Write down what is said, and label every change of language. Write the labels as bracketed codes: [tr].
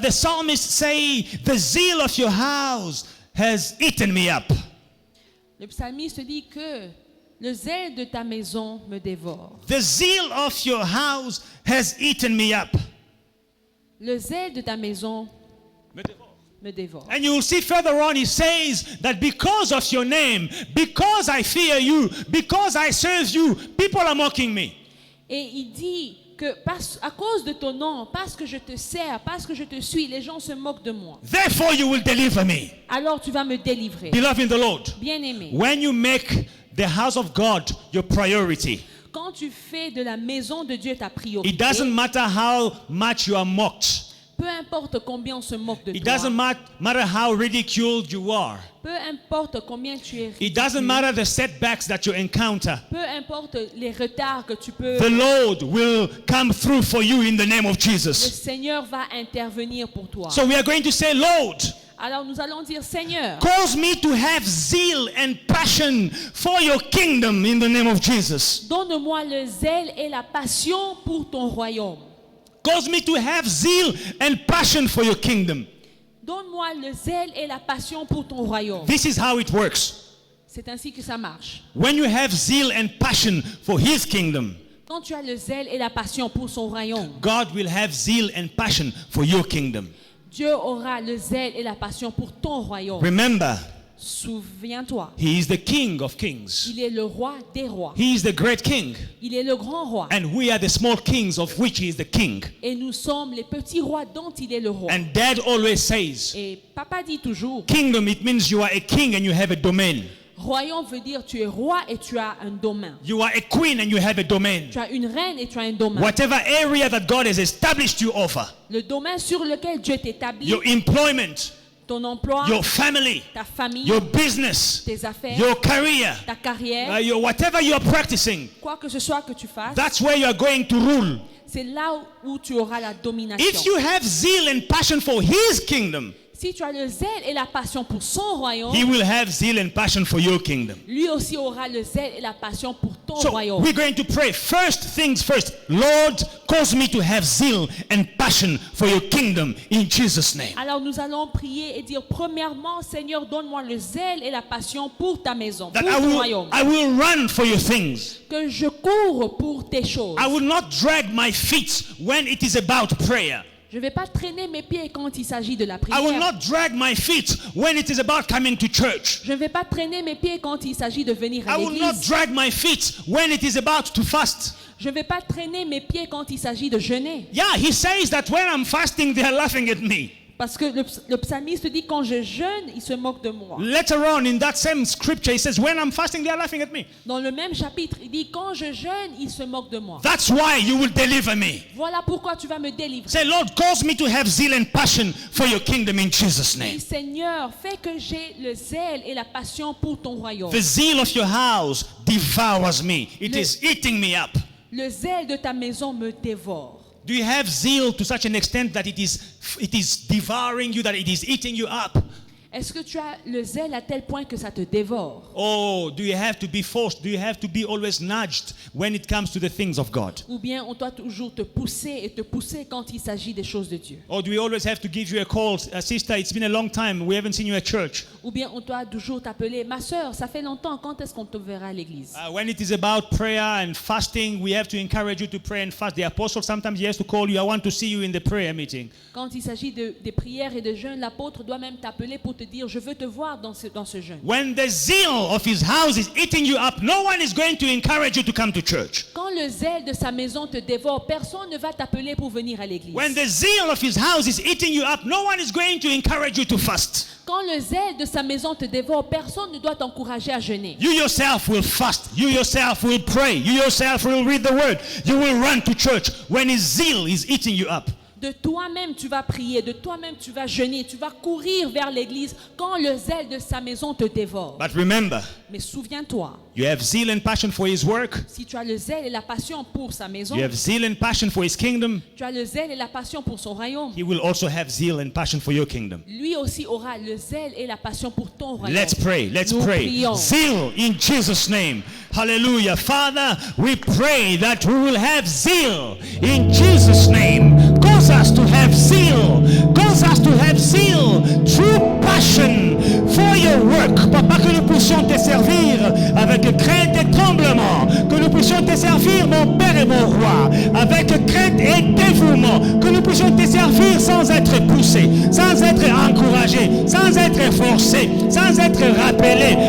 [en] The psalmist say, the zeal of your house has eaten me up. [fr] Le psalmiste dit que le zèle de ta maison me dévore. [en] The zeal of your house has eaten me up. [fr] Le zèle de ta maison me dévore. [en] And you will see further on, he says that because of your name, because I fear you, because I serve you, people are mocking me. [fr] Et il dit que à cause de ton nom, parce que je te sers, parce que je te suis, les gens se moquent de moi. [en] Therefore you will deliver me. [fr] Alors tu vas me délivrer. [en] Beloved in the Lord, [fr] Bien-aimé, [en] when you make the house of God your priority, [fr] quand tu fais de la maison de Dieu ta priorité, [en] it doesn't matter how much you are mocked. [fr] peu importe combien on se moque de [en] It [fr] toi, [en] doesn't matter how ridiculed you are. [fr] peu importe combien tu es [en] It doesn't [fr] ridicule, [en] matter the setbacks that you encounter. [fr] peu importe les retards que tu peux, [en] The Lord will come through for you in the name of [fr] le [en] Jesus. [fr] Seigneur va intervenir pour toi. [en] So we are going to say, Lord, [fr] Alors nous allons dire, Seigneur, [en] cause me to have zeal and passion for your kingdom in the name of Jesus. [fr] donne-moi le zèle et la passion pour ton royaume. [en] Cause me to have zeal and passion for your kingdom. [fr] Donne-moi le zèle et la passion pour ton royaume. [en] This is how it works. [fr] C'est ainsi que ça marche. [en] When you have zeal and passion for his kingdom, [fr] Quand tu as le zèle et la passion pour son royaume, [en] God will have zeal and passion for your kingdom. [fr] Dieu aura le zèle et la passion pour ton royaume. [en] Remember, [fr] Souviens-toi, [en] He is the King of kings. [fr] il est le roi des rois. [en] He is the great King. [fr] Il est le grand roi. [en] And we are the small kings of which He is the King. [fr] Et nous sommes les petits rois dont il est le roi. [en] And Dad always says, [fr] Et papa dit toujours, [en] kingdom, it means you are a king and you have a domain. [fr] royaume veut dire tu es roi et tu as un domaine. [en] You are a queen and you have a domain. [fr] Tu as une reine et tu as un domaine. [en] Whatever area that God has established you over, [fr] Le domaine sur lequel Dieu t'établit, [en] your employment, [fr] ton emploi, [en] your family, [fr] ta famille, [en] your business, [fr] tes affaires, [en] your career, [fr] ta carrière, [en] whatever you are practicing, [fr] quoi que ce soit que tu fasses, [en] that's where you are going to rule. [fr] c'est là où tu auras la domination. [en] If you have zeal and passion for His kingdom, [fr] Si tu as le zèle et la passion pour son royaume, [en] He will have zeal and passion for your kingdom. [fr] lui aussi aura le zèle et la passion pour ton [en] So [fr] royaume. [en] we're going to pray. First things first. Lord, cause me to have zeal and passion for your kingdom in Jesus' name. [fr] Alors nous allons prier et dire premièrement, Seigneur, donne-moi le zèle et la passion pour ta maison, [en] That [fr] pour ton royaume. [en] I will run for your things. [fr] Que je cours pour tes choses. [en] I will not drag my feet when it is about prayer. [fr] Je ne vais pas traîner mes pieds quand il s'agit de la [en] I will [fr] prière. [en] not drag my feet when it is about coming to church. [fr] Je ne vais pas traîner mes pieds quand il s'agit de venir à [en] I will not [fr] l'église. [en] drag my feet when it is about to fast. [fr] Je ne vais pas traîner mes pieds quand il s'agit de jeûner. [en] Yeah, he says that when I'm fasting, they are laughing at me. [fr] Parce que le psalmiste dit quand je jeûne, il se moque de moi. [en] Later on in that same scripture, he says, when I'm fasting, they are laughing at me. [fr] Dans le même chapitre, il dit quand je jeûne, il se moque de moi. [en] That's why you will deliver me. [fr] Voilà pourquoi tu vas me délivrer. [en] Say, Lord, cause me to have zeal and passion for your kingdom in Jesus' [fr] Dis, [en] name. [fr] Seigneur, fais que j'ai le zèle et la passion pour ton royaume. [en] The zeal of your house devours me. It [fr] Le- [en] is eating me up. [fr] Le zèle de ta maison me dévore. [en] Do you have zeal to such an extent that it is devouring you, that it is eating you up? [fr] Est-ce que tu as le zèle à tel point que ça te dévore? [en] Oh, do you have to be forced? Do you have to be always nudged when it comes to the things of God? [fr] Ou bien on doit toujours te pousser quand il s'agit des choses de Dieu? [en] Or do we always have to give you a call? Sister, it's been a long time. We haven't seen you at church. [fr] Ou bien on doit toujours t'appeler, ma sœur, ça fait longtemps, quand est-ce qu'on te verra à l'église? [en] When it is about prayer and fasting, we have to encourage you to pray and fast. The apostle sometimes he has to call you. I want to see you in the prayer meeting. [fr] Quand il s'agit des prières et de jeûnes, l'apôtre doit même t'appeler pour te dire, je veux te voir dans ce jeûne. [en] When the zeal of his house is eating you up, no one is going to encourage you to come to church. [fr] Quand le zèle de sa maison te dévore, personne ne va t'appeler pour venir à l'église. [en] When the zeal of his house is eating you up, no one is going to encourage you to fast. [fr] Quand le zèle de sa maison te dévore, personne ne doit t'encourager à jeûner. [en] You yourself will fast. You yourself will pray. You yourself will read the word. You will run to church when his zeal is eating you up. [fr] De toi-même, tu vas prier, de toi-même, tu vas jeûner, tu vas courir vers l'église quand le zèle de sa maison te dévore. [en] But remember, [fr] Mais souviens-toi, [en] you have zeal and passion for his work. [fr] si tu as le zèle et la passion pour sa maison, [en] You have zeal and passion for his kingdom. [fr] tu as le zèle et la passion pour son royaume, [en] He will also have zeal and passion for your kingdom. [fr] lui aussi aura le zèle et la passion pour ton royaume. [en] Let's pray. Let's [fr] Nous [en] pray. [fr] prions. [en] Zeal in Jesus' name. Hallelujah. Father, we pray that we will have zeal in Jesus' name. Cause us to have zeal. Cause us to have zeal. True passion for your work. [fr] Papa, que nous puissions te servir avec crainte et tremblement. Que nous puissions te servir, mon Père et mon Roi, avec crainte et dévouement. Que nous puissions te servir sans être poussés, sans être encouragés, sans être forcés, sans être rappelés.